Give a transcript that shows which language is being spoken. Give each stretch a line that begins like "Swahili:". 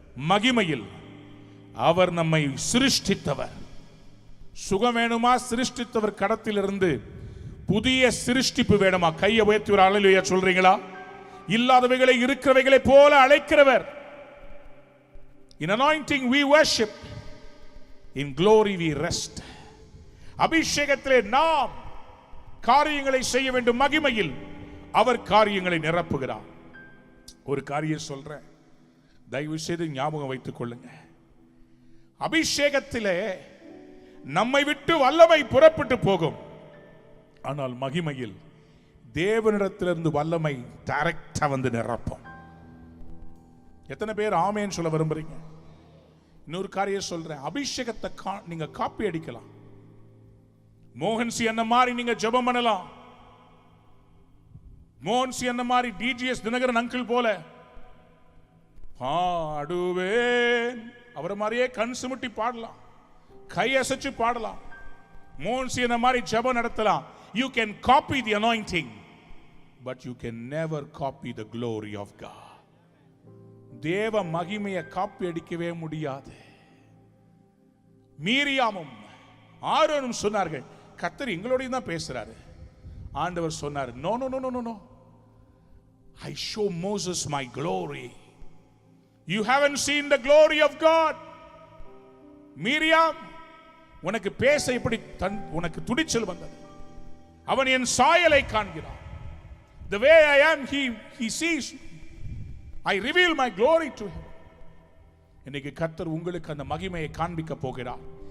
Tamil: மகிமையில் அவர் நம்மை சிருஷ்டித்தவர். சுகம் வேணுமா? சிருஷ்டித்தவர் கடத்திலிருந்து புதிய சிருஷ்டிப்பு வேணுமா? கையை உயர்த்தி ஒரு அல்லேலூயா சொல்றீங்களா? இல்லாதவைகளை இருக்கிறவைகளை போல அழைக்கிறவர்.
English: In anointing we worship, in glory we rest.
Tamil: அபிஷேகத்திலே நாம் காரியங்களை செய்ய வேண்டும், மகிமையில் அவர் காரியங்களை நிரப்புகிறார். ஒரு காரியம் சொல்றேன், தயவு செய்து ஞாபகம் வைத்துக் கொள்ளுங்க. அபிஷேகத்திலே நம்மை விட்டு வல்லமை புறப்பட்டு போகும், ஆனால் மகிமையில் தேவனிடத்திலிருந்து வல்லமை டைரக்டா வந்து நிரப்பும். எத்தனை பேர் ஆமென் சொல்ல விரும்புறீங்க? இன்னொரு காரியம் சொல்றேன், அபிஷேகத்தை நீங்க காப்பி அடிக்கலாம். மோகன்சி என்ன மாதிரி நீங்க ஜெபம் பண்ணலாம். மோகன்சி என்ன மாதிரி டிஜிஎஸ் தினகரன் அங்கிள் போல பாடுவேன், அவரை மாதிரியே கண் சிமிட்டி பாடலாம், கையசைச்சு பாடலாம். மோகன்சி என்ன மாதிரி ஜெபம் நடத்தலாம்.
English: You can copy the anointing, but you can never copy the glory of God.
Tamil: தேவ மகிமையை காப்பி அடிக்கவே முடியாது. மீரியாமும் ஆரோனும் சொன்னார்கள், கர்த்தர் எங்களோட தான் பேசுறாரு. ஆண்டவர் சொன்னார்,
English: no no no no no no, I show Moses my glory. You haven't seen the glory of God.
Tamil: Miriam, உனக்கு பேச இப்படி உனக்கு துடிச்சல் வந்தது. அவன் என் சாயலை காண்கிறான்.
English: The way I am, he sees. I reveal my glory to him.
Tamil: இன்னைக்கு கர்த்தர் உங்களுக்கு அந்த மகிமையை காண்பிக்க போகிறார்.